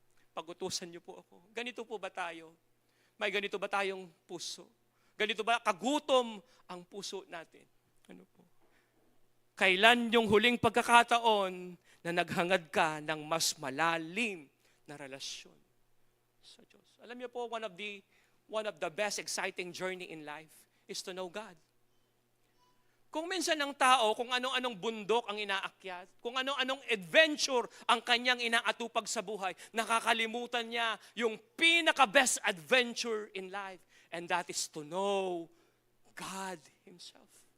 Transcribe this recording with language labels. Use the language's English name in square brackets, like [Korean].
[Filipino] Pagutusan niyo po ako. Ganito po ba tayo? May ganito ba tayong puso? Ganito ba kagutom ang puso natin? Ano po? Kailan yung huling pagkakataon na naghangad ka ng mas malalim na relasyon sa Diyos? Alam niyo po, [English] one of the best exciting journey in life is to know God. [Filipino] Kung minsan ng tao, kung anong-anong bundok ang inaakyat, kung anong-anong adventure ang kanyang inaatupag sa buhay, nakakalimutan niya yung pinaka-best [English] adventure in life. And that is to know God Himself.